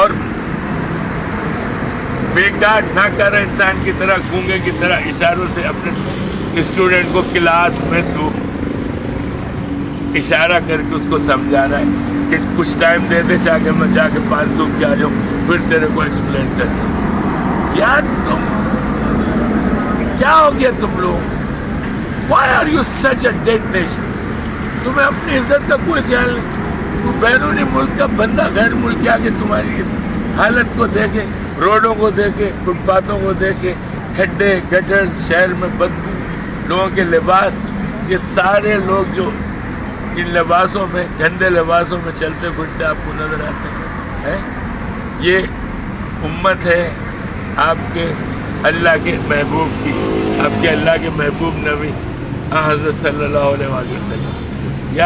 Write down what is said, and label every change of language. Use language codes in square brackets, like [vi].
[hi] और बेकार नाकारा इंसान की तरह, गूंगे की तरह इशारों से अपने स्टूडेंट को क्लास में तू इशारा करके उसको समझा रहा है कि कुछ टाइम दे दे, जाके मैं जाके 500 के आ जाऊँ, फिर तेरे को एक्सप्लेन करता हूँ। यार तुम क्या हो गया तुम लोग? [en] Why are you such a dead nation? [hi] तुम्हें अपनी इज्जत का कोई ख्याल नहीं। तू बैरूनी मुल्क का बंदा गैर मुल्क के आगे तुम्हारी इस हालत को देखे, रोडों को देखे, फुटपाथों को देखे, खड्डे गटर, शहर में बदबू, लोगों के लिबास, ये सारे लोग जो इन लिबासों में, गंदे लिबासों में चलते फिरते आपको नजर आते हैं, ये उम्मत है आपके अल्लाह के महबूब की, आपके अल्लाह के महबूब नबी हज़रत सल्लल्लाहु अलैहि वसल्लम।